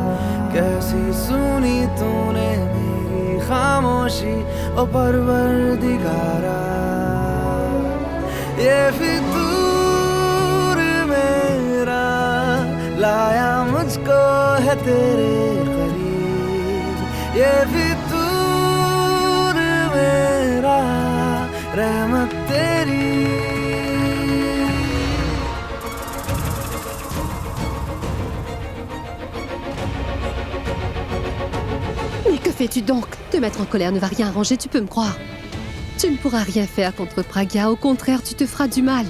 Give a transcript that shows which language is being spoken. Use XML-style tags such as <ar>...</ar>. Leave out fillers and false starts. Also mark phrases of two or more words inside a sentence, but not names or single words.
<hi>कैसी सुनी तूने खामोशी ओ परवरदिगारा, ये फितूर मेरा लाया मुझको है तेरे करीब, ये फितूर मेरा रहमत तेरी।</hi> <fr>Mais que fais-tu donc? Te mettre en colère ne va rien arranger, tu peux me croire. Tu ne pourras rien faire contre Pragya, au contraire, tu te feras du mal.</fr>